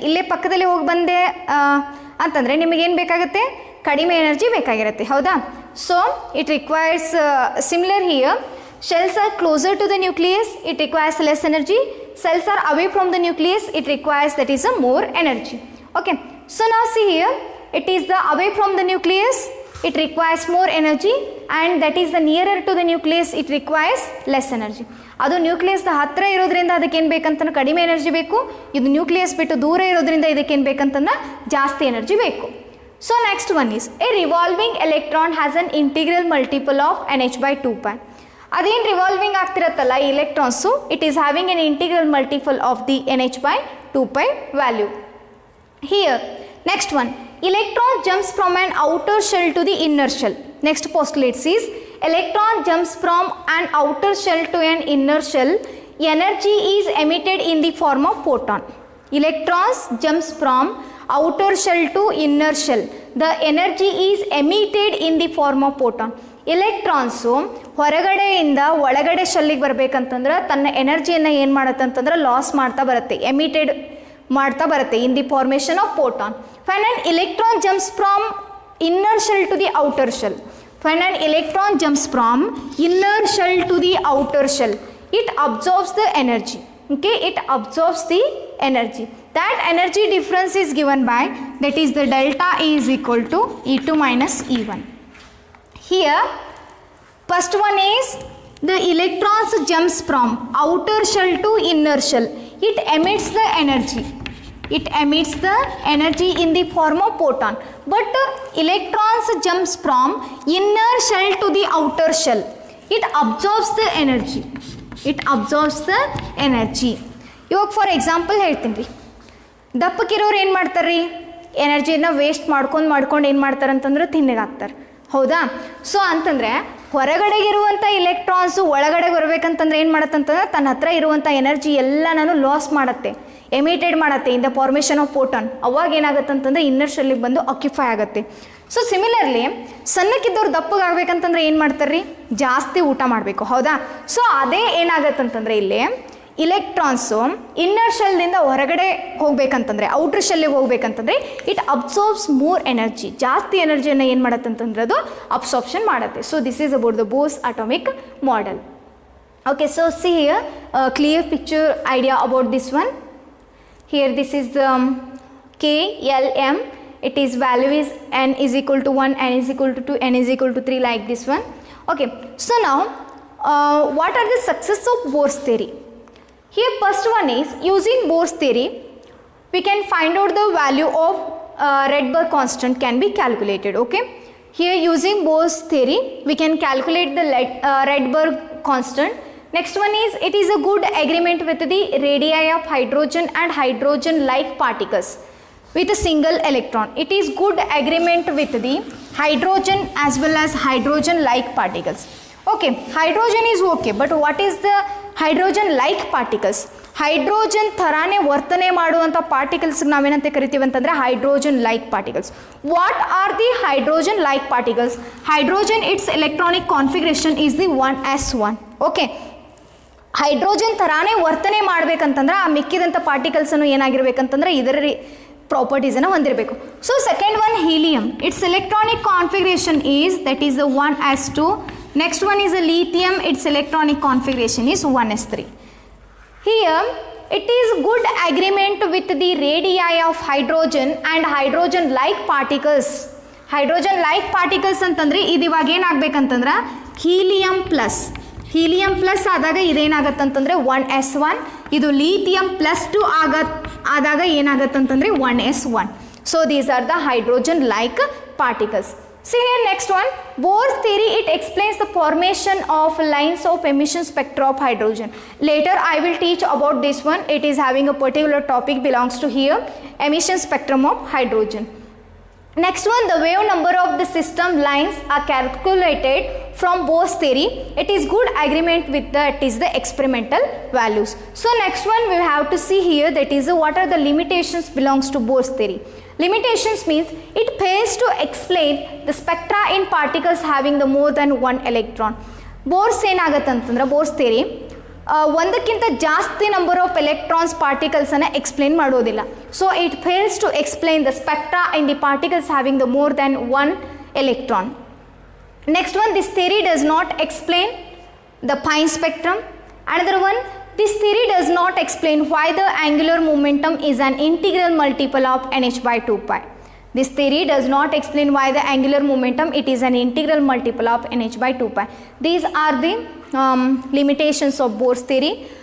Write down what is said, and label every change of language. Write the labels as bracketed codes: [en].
[kn] ಇಲ್ಲೇ ಪಕ್ಕದಲ್ಲಿ ಹೋಗಿ ಬಂದೆ ಅಂತಂದರೆ ನಿಮಗೇನು ಬೇಕಾಗುತ್ತೆ? ಕಡಿಮೆ ಎನರ್ಜಿ ಬೇಕಾಗಿರುತ್ತೆ. ಹೌದಾ? [en] So it requires similar here. Shells are closer to the nucleus, it requires less energy. Shells are away from the nucleus, it requires that is a more energy. Okay, so now see here, it is the away from the nucleus, it requires more energy, and that is the nearer to the nucleus, it requires less energy. [kn] ಅದು nucleus ಹತ್ತಿರ ಇರೋದ್ರಿಂದ ಅದಕ್ಕೆ ಏನು ಬೇಕಂತಂದ್ರೆ ಕಡಿಮೆ energy ಬೇಕು. ಇದು nucleus ಬಿಟ್ಟು ದೂರ ಇರೋದ್ರಿಂದ ಇದಕ್ಕೆ ಏನು ಬೇಕಂತಂದ್ರೆ ಜಾಸ್ತಿ ಎನರ್ಜಿ ಬೇಕು. [en] So next one is a revolving electron has an integral multiple of NH/2π. [kn] ಅದೇನು ರಿವಾಲ್ವಿಂಗ್ ಆಗ್ತಿರತ್ತಲ್ಲ ಈ electrons, [en] It is having an integral multiple of the NH/2π value. Here next one, electron jumps from an outer shell to the inner shell. Next postulate is electron jumps from an outer shell to an inner shell. Energy is emitted in the form of photon. Electrons jumps from outer shell to inner shell. The energy is emitted in the form of photon. [kn] Electrons ಹೊರಗಡೆಯಿಂದ ಒಳಗಡೆ ಶೆಲ್ಲಿಗೆ ಬರಬೇಕಂತಂದ್ರೆ ತನ್ನ ಎನರ್ಜಿಯನ್ನು ಏನು ಮಾಡುತ್ತೆ ಅಂತಂದ್ರೆ loss ಮಾಡ್ತಾ ಬರುತ್ತೆ, emitted ಮಾಡ್ತಾ ಬರುತ್ತೆ [en] In the formation of photon. When an electron jumps from inner shell to the outer shell, when an electron jumps from inner shell to the outer shell, it absorbs the energy. Okay, it absorbs the energy. That energy difference is given by, that is the delta E is equal to E2 minus E1. Here, first one is the electrons jumps from outer shell to inner shell. It emits the energy. It emits the energy in the form of photon. But electrons jumps from inner shell to the outer shell. It absorbs the energy. It absorbs the energy. [kn] ಇವಾಗ for example ಹೇಳ್ತೀನಿ ರೀ, ದಪ್ಪಕ್ಕಿರೋರು ಏನು ಮಾಡ್ತಾರೆ ರೀ, ಎನರ್ಜಿನ waste ಮಾಡ್ಕೊಂಡು ಏನು ಮಾಡ್ತಾರೆ ಅಂತಂದ್ರೆ ತಿನ್ನಗಾಗ್ತಾರೆ. ಹೌದಾ? ಸೊ ಅಂತಂದರೆ ಹೊರಗಡೆಗಿರುವಂಥ ಇಲೆಕ್ಟ್ರಾನ್ಸು ಒಳಗಡೆ ಬರಬೇಕಂತಂದ್ರೆ ಏನು ಮಾಡುತ್ತಂತಂದ್ರೆ ತನ್ನ ಹತ್ರ ಇರುವಂಥ ಎನರ್ಜಿ ಎಲ್ಲ ನಾನು ಲಾಸ್ ಮಾಡುತ್ತೆ, ಎಮಿಟೆಡ್ ಮಾಡುತ್ತೆ [en] In the formation of photon. [kn] ಅವಾಗ ಏನಾಗುತ್ತೆ ಅಂತಂದರೆ ಇನ್ನರ್ ಶೆಲ್ಲಿಗೆ ಬಂದು ಆಕ್ಯುಪೈ ಆಗುತ್ತೆ. ಸೊ ಸಿಮಿಲರ್ಲಿ ಸಣ್ಣಕ್ಕಿದ್ದವ್ರು ದಪ್ಪಗಾಗಬೇಕಂತಂದ್ರೆ ಏನು ಮಾಡ್ತಾರೆ ರೀ, ಜಾಸ್ತಿ ಊಟ ಮಾಡಬೇಕು. ಹೌದಾ? ಸೊ ಅದೇ ಏನಾಗತ್ತಂತಂದರೆ ಇಲ್ಲಿ ಇಲೆಕ್ಟ್ರಾನ್ಸು ಇನ್ನರ್ ಶೆಲ್ದಿಂದ ಹೊರಗಡೆ ಹೋಗ್ಬೇಕಂತಂದರೆ, outer ಶೆಲ್ಲಿಗೆ ಹೋಗ್ಬೇಕಂತಂದರೆ [en] it absorbs more energy, [kn] ಜಾಸ್ತಿ ಎನರ್ಜಿಯನ್ನು ಏನು ಮಾಡತ್ತಂತಂದ್ರೆ ಅದು ಅಬ್ಸಾರ್ಪ್ಷನ್ ಮಾಡುತ್ತೆ. [en] So this is about the Bohr's atomic model. Okay, so see here clear picture idea about this one. Here this is the KLM, it is value is n is equal to 1, n is equal to 2, n is equal to 3, like this one. Okay, so now what are the success of Bohr's theory? Here first one is using Bohr's theory we can find out the value of Rydberg constant can be calculated. Okay, here using Bohr's theory we can calculate the Rydberg constant. Next one is, it is a good agreement with the radii of hydrogen and hydrogen-like particles with a single electron. It is good agreement with the hydrogen as well as hydrogen-like particles. Okay, hydrogen is okay, but what is the hydrogen like particles? [kn] Hydrogen ಥರಾನೇ ವರ್ತನೆ ಮಾಡುವಂಥ particles ನಾವೇನಂತ ಕರಿತೀವಿ ಅಂತಂದರೆ hydrogen like particles. [en] What are the hydrogen like particles? Hydrogen it's electronic configuration is the 1s1. [kn] Okay, hydrogen ಥರಾನೇ ವರ್ತನೆ ಮಾಡಬೇಕಂತಂದ್ರೆ ಆ ಮಿಕ್ಕಿದಂಥ ಪಾರ್ಟಿಕಲ್ಸನ್ನು ಏನಾಗಿರ್ಬೇಕಂತಂದ್ರೆ ಇದರ ಪ್ರಾಪರ್ಟೀಸನ್ನು ಹೊಂದಿರಬೇಕು. [en] So second one helium, it's electronic configuration is that is the 1s2. Next one is a lithium, its electronic configuration is 1s3. Here it is good agreement with the radii of hydrogen and hydrogen like particles. [kn] Hydrogen like particles ಅಂತಂದ್ರೆ ಇದು ಇವಾಗ ಏನಾಗಬೇಕಂತಂದ್ರೆ helium plus ಆದಾಗ ಇದೇನಾಗತ್ತಂತಂದ್ರೆ 1s1, ಇದು lithium +2 ಆದಾಗ ಏನಾಗತ್ತಂತಂದ್ರೆ 1s1. [en] So these are the hydrogen like particles. See here next one, Bohr's theory, it explains the formation of lines of emission spectra of hydrogen. Later I will teach about this one. It is having a particular topic belongs to here, emission spectrum of hydrogen. Next one, the wave number of the system lines are calculated from Bohr's theory. It is good agreement with that is the experimental values. So next one we have to see here, that is what are the limitations belongs to Bohr's theory. Limitations means it fails to explain the spectra in particles having the more than one electron. [kn] Bohr's ಏನಾಗತ್ತಂತಂದ್ರೆ Bohr's theory ಒಂದಕ್ಕಿಂತ ಜಾಸ್ತಿ number of electrons ಪಾರ್ಟಿಕಲ್ಸನ್ನು explain ಮಾಡೋದಿಲ್ಲ. [en] So it fails to explain the spectra in the particles having the more than one electron. Next one, this theory does not explain the fine spectrum. Another one, this theory does not explain why the angular momentum is an integral multiple of nh by 2 pi. This theory does not explain why the angular momentum it is an integral multiple of nh by 2 pi. These are the limitations of Bohr's theory.